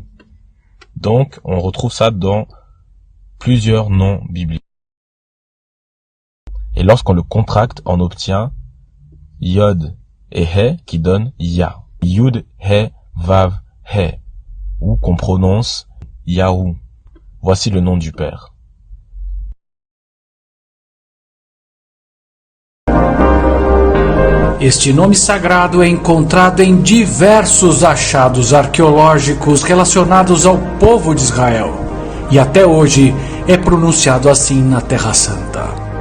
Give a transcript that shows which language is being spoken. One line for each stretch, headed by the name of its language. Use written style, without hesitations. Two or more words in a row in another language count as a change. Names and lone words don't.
French: Donc, on retrouve ça dans plusieurs noms bibliques. Et lorsqu'on le contracte, on obtient Yod et He qui donnent Ya. Yud, He, Vav, He. Ou qu'on prononce YAUH. Voici le nom du Père.
Portuguese: Este nome sagrado é encontrado em diversos achados arqueológicos relacionados ao povo de Israel e até hoje é pronunciado assim na Terra Santa.